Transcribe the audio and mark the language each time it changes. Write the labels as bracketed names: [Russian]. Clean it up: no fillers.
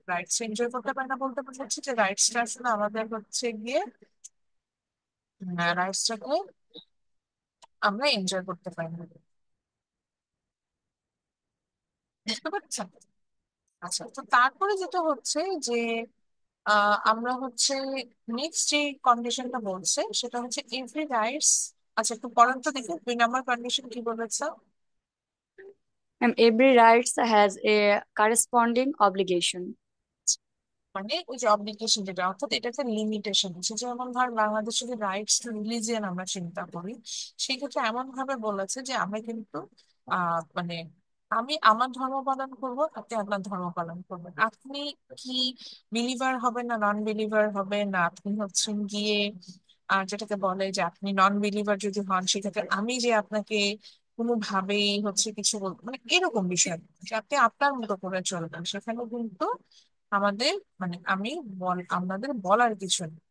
[Bangla] Rights enjoy করতে পারি না বলতে বোঝাচ্ছি যে রাইটসটা আসলে আমাদের হচ্ছে গিয়ে রাইটসটাকে আমরা এনজয় করতে পারি না, বুঝতে পারছেন? আচ্ছা, তো তারপরে যেটা হচ্ছে যে আমরা হচ্ছে নেক্সট যে কন্ডিশনটা বলছে সেটা হচ্ছে এভরি রাইটস। আচ্ছা, একটু পড়ান তো দেখি 2 নম্বর কন্ডিশন কি বলেছে। [English] Every rights has a corresponding obligation. [Bangla] মানে ওই যে অব্লিগেশন যেটা, অর্থাৎ এটা একটা লিমিটেশন আছে। যেমন ধর বাংলাদেশে যে রাইটস টু রিলিজিয়ন আমরা চিন্তা করি, সেই ক্ষেত্রে এমন ভাবে বলেছে যে আমরা কিন্তু মানে আমি আমার ধর্ম পালন করব, আপনি আপনার ধর্ম পালন করবেন। আপনি কি বিলিভার হবেন না নন বিলিভার হবে না, আপনি হচ্ছেন গিয়ে যেটাকে বলে যে আপনি নন বিলিভার যদি হন সেক্ষেত্রে আমি যে আপনাকে কোনোভাবেই হচ্ছে কিছু বলবো মানে এরকম বিষয় যে আপনি আপনার মতো করে চলবেন, সেখানে কিন্তু আমাদের মানে আমি আমাদের বলার কিছু নেই।